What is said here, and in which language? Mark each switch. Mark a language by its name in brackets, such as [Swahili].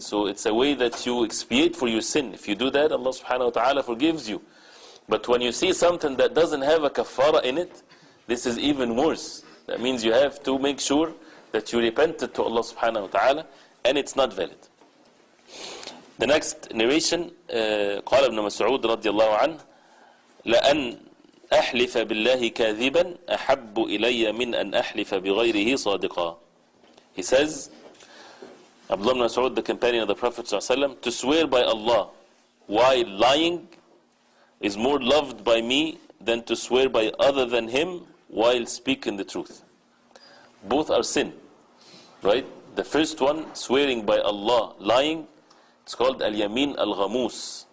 [English] So it's a way that you expiate for your sin. If you do that, Allah subhanahu wa ta'ala forgives you. But when you see something that doesn't have a kaffara in it, this is even worse. That means you have to make sure that you repented to Allah subhanahu wa ta'ala, and it's not valid. The next narration, [Arabic] قال ابن مسعود رضي الله عنه لأن أحلف بالله كاذبا أحب إلي من أن أحلف بغيره صادقا. [English] He says, Abdullah ibn Mas'ud, the companion of the Prophet ﷺ, to swear by Allah while lying is more loved by me than to swear by other than Him while speaking the truth. Both are sin, right? The first one, swearing by Allah, lying, it's called al-yamin al-ghamus.